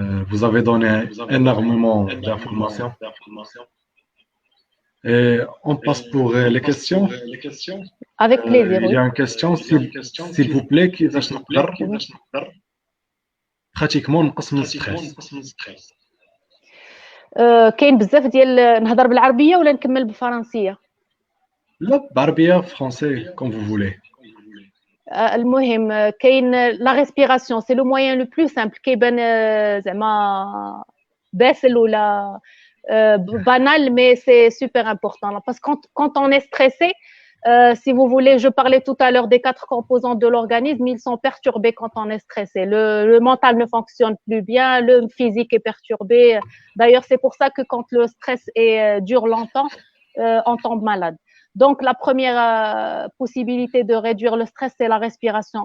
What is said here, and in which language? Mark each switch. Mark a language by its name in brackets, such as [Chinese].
[French] Vous avez donné énormément d'informations. Et on passe pour les questions. Avec plaisir. Il y a une question, s'il vous plaît, [Arabic] كيفاش نقدر [French] pratiquement [Arabic] نقص من الستريس. كاين بزاف ديال نهضر بالعربيه ولا نكمل بالفرنسيه؟ لا بعربيه فرونسي [French] comme vous voulez. [Arabic] المهم كاين [French] لا ريسبيراسيون سي لو موين لو بلو سامبل [Arabic] كيبان زعما باسل ولا [French] banal mais c'est super important parce que quand on est stressé Si vous voulez, je parlais tout à l'heure des 4 composants de l'organisme, ils sont perturbés quand on est stressé. Le mental ne fonctionne plus bien, le physique est perturbé. D'ailleurs, c'est pour ça que quand le stress dure longtemps, on tombe malade. Donc, la première possibilité de réduire le stress, c'est la respiration.